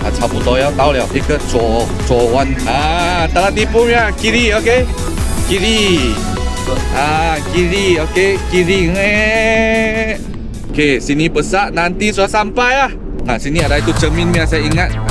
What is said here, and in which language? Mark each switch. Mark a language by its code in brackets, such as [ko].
[zh] 差不多要到了，一个左弯。大家 [ms] tipu ya, kiri, okey? Kiri. Kiri, okey, kiri. Okey, sini besar, nanti sudah sampai lah. Sini ada itu cermin yang saya ingat.